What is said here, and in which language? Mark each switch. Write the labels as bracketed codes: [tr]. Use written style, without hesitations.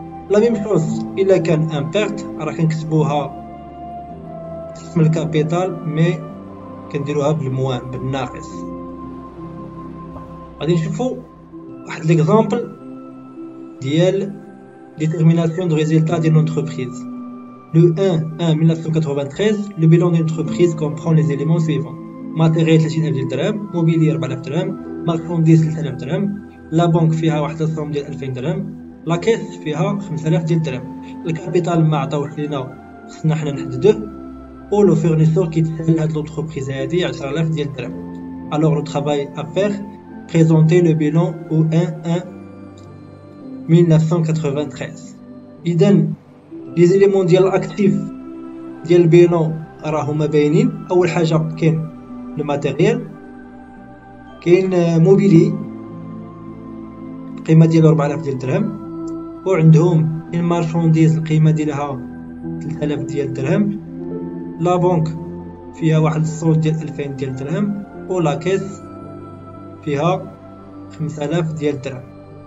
[ar] لا ميم شوز الا كان ان بيرت راه كنكتبوها اسم الكابيتال مي كنديروها بالموان بالناقص. غادي نشوفوا واحد ليكزامبل ديال [fr] détermination de résultats d'une entreprise. Le 1/1993, le bilan d'une entreprise comprend les éléments suivants: matériel 30,000 درهم، mobilier 4000 درهم، marchandises 3000 درهم، la banque [ar] فيها واحد الصوم ديال 2000 درهم، لا كيس فيها 5000 ديال الدرهم. الكابيتال ما عطاوش لينا خصنا حنا نحددوه، و لو فورنيسور كيتسال هاد لونتربريز هادي 10000 ديال الدرهم. [fr] alors le travail à faire, présenter le bilan au 1/1993. [ar] إذن لي زيليمون ديال الاكتيف ديال البيلون راهما باينين. اول حاجه كاين لو ماتيريال، كاين موبيلي القيمه ديالو 4000 ديال الدرهم، وعندهم المارشونديز القيمه ديالها 3000 ديال الدرهم، لا بنك فيها واحد الصوت ديال 2000 ديال الدرهم، و لا كيس فيها 5000 ديال الدرهم.